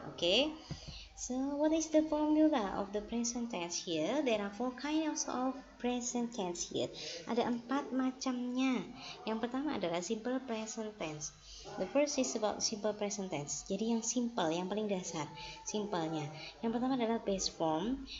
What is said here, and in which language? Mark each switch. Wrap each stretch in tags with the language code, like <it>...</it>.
<en>Okay, so what is the formula of the present tense here? There are four kinds of present tense here.</en> <id>Ada 4 macamnya. Yang pertama adalah simple present tense.</id> <en>The first is about simple present tense.</en> <id>Jadi yang simple, yang paling dasar, simpelnya. Yang pertama adalah base form.</id>